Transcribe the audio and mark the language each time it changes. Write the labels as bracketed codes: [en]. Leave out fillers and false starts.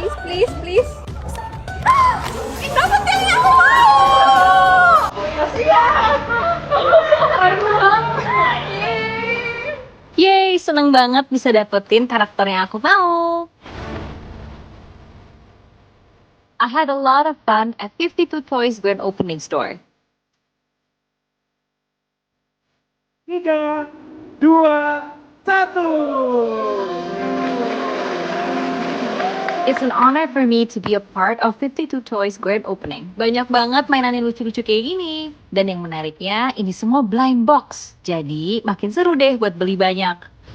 [id] Please. Dapat yang aku mau. Yeay, seneng banget bisa dapetin karakter yang aku mau. [en] I had a lot of fun at 52 Toys Grand Opening Store. 3, 2, 1. It's an honor for me to be a part of 52 Toys Grand Opening. [id] Banyak banget mainan yang lucu-lucu kayak gini. Dan yang menariknya, ini semua blind box. Jadi, makin seru deh buat beli banyak.